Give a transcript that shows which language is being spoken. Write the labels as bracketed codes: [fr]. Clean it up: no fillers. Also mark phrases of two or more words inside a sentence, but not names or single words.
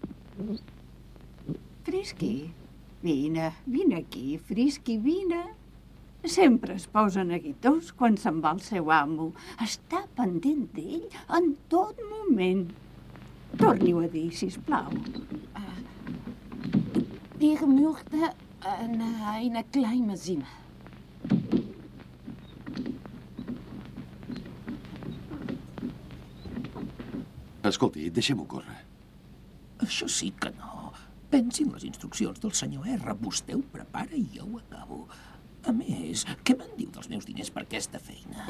[ca] Frisky, vine aquí, Frisky, vine. Sempre es posa neguitós quan se'n va el seu amo. Està pendent d'ell en tot moment. Torni-ho a dir, sisplau. [de] Ich möchte eine kleine Zimmer. [ca] Escolti, deixem-ho córrer. Això sí que no. Pensi en les instruccions del senyor R. Vostè ho prepara i jo ho acabo. A més, què me'n diu dels meus diners per aquesta feina?